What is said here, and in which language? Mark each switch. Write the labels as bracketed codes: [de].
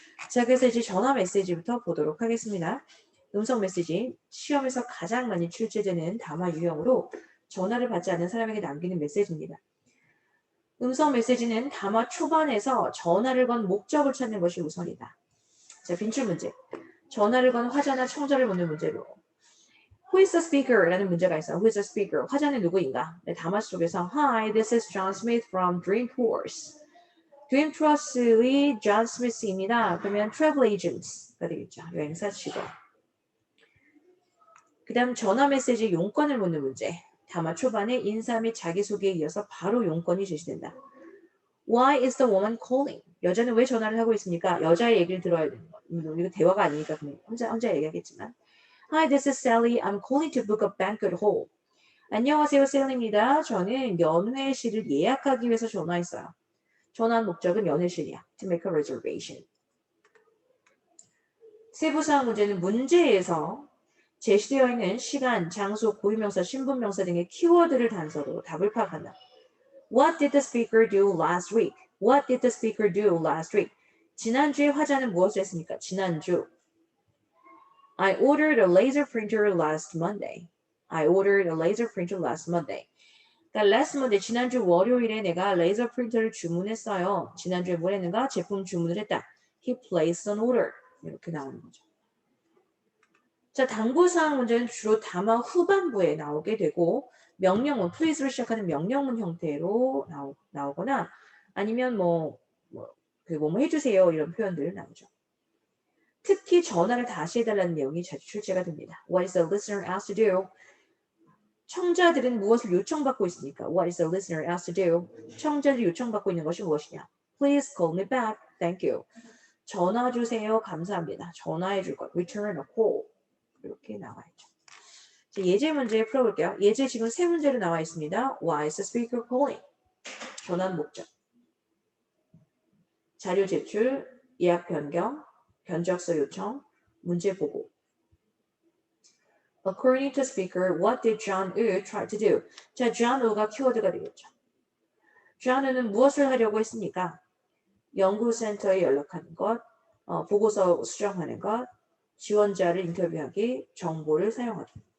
[ko] 자, 그래서 이제 전화 메시지부터 보도록 하겠습니다. 음성 메시지, 시험에서 가장 많이 출제되는 담화 유형으로 전화를 받지 않는 사람에게 남기는 메시지입니다. 음성 메시지는 담화 초반에서 전화를 건 목적을 찾는 것이 우선이다. 자, 빈출 문제. 전화를 건 화자나 청자를 묻는 문제로, [en] Who is the speaker? [ko] 라는 문제가 있어요. [en] Who is the speaker? [ko] 화자는 누구인가? 네, 담화 속에서 [en] Hi, this is John Smith from Dreamforce. [ko] Dreamforce의 John Smith입니다. 그러면 travel agents가 되겠죠. 여행사 직원. 그 다음 전화 메시지 용건을 묻는 문제. 담화 초반에 인사 및 자기소개에 이어서 바로 용건이 제시된다. [en] Why is the woman calling? [ko] 여자는 왜 전화를 하고 있습니까? 여자의 얘기를 들어야 되는 거. 이거 대화가 아니니까 그냥 혼자 얘기하겠지만. [en] Hi, this is Sally. I'm calling to book a banquet hall. [ko] 안녕하세요, 셀리입니다. 저는 연회실을 예약하기 위해서 전화했어요. 전화한 목적은 연회실이야. [en] To make a reservation. [ko] 세부사항 문제는 문제에서 제시되어 있는 시간, 장소, 고유명사, 신분명사 등의 키워드를 단서로 답을 파악한다. [en] What did the speaker do last week? What did the speaker do last week? [ko] 지난주에 화자는 무엇을 했습니까? 지난주. [en] I ordered a laser printer last Monday. I ordered a laser printer last Monday. [ko] 그러니까 [en] last Monday, [ko] 지난주 월요일에 내가 레이저 프린터를 주문했어요. 지난주에 뭘 했는가? 제품 주문을 했다. [en] He placed an order. [ko] 이렇게 나오는 거죠. 자, 당부사항 문제는 주로 담화 후반부에 나오게 되고 명령문, please로 시작하는 명령문 형태로 나오거나 아니면 뭐 해주세요 이런 표현들 나오죠. 특히 전화를 다시 해달라는 내용이 자주 출제가 됩니다. [en] What is the listener asked to do? [ko] 청자들은 무엇을 요청받고 있습니까? [en] What is the listener asked to do? [ko] 청자들이 요청받고 있는 것이 무엇이냐? [en] Please call me back. Thank you. [ko] 전화 주세요. 감사합니다. 전화해 줄 것. [en] Return a call. [ko] 이렇게 나와 있죠. 자, 예제 문제 풀어볼게요. 예제 지금 세 문제로 나와 있습니다. [en] Why is the speaker calling? [ko] 전환 목적. 자료 제출, 예약 변경, 견적서 요청, 문제 보고. [en] According to speaker, what did John Woo try to do? [ko] 자, John Woo가 키워드가 되겠죠. John Woo는 무엇을 하려고 했습니까? 연구센터에 연락하는 것, 보고서 수정하는 것, 지원자를 인터뷰하기, 정보를 사용하기.